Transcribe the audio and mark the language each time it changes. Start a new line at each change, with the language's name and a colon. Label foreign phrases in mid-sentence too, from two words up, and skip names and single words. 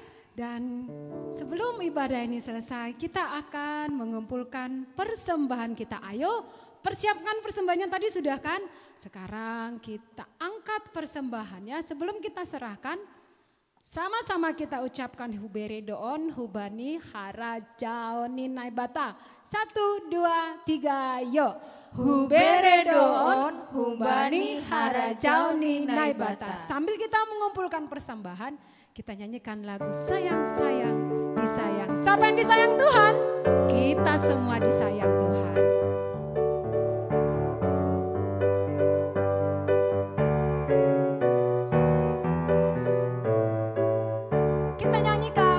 Indonesian: Dan sebelum ibadah ini selesai, kita akan mengumpulkan persembahan kita. Ayo, persiapkan persembahannya tadi sudah kan? Sekarang kita angkat persembahannya. Sebelum kita serahkan, sama-sama kita ucapkan
Batak Simalungun: huberedoon, hubani, harajaoni, naibata.
Indonesian: 1, 2, 3, yuk.
Batak Simalungun: Huberedoon, hubani, harajaoni, naibata.
Indonesian: Sambil kita mengumpulkan persembahan, kita nyanyikan lagu sayang-sayang disayang. Siapa yang disayang Tuhan? Kita semua disayang Tuhan. Kita nyanyikan